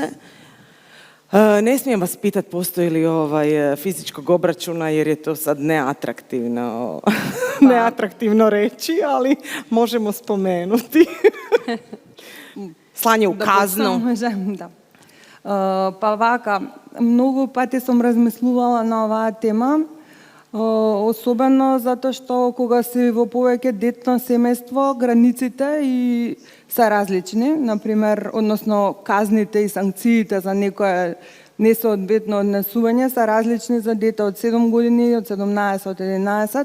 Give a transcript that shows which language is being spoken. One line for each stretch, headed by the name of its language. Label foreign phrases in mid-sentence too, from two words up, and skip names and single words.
Croatian: Ne smijem vas pitati postoji li fizičkog obračuna jer je to sad neatraktivno reći, ali možemo spomenuti. Slanje u kaznu. Da.
Macedonian: Pa вака, многу пати сум размислувала на оваа тема, особено затоа што кога си во повеќе детно семејство, границите и се различни, например, односно казните и санкциите за некое несоодветно однесување се различни за дете од 7 години, од 17, од 11.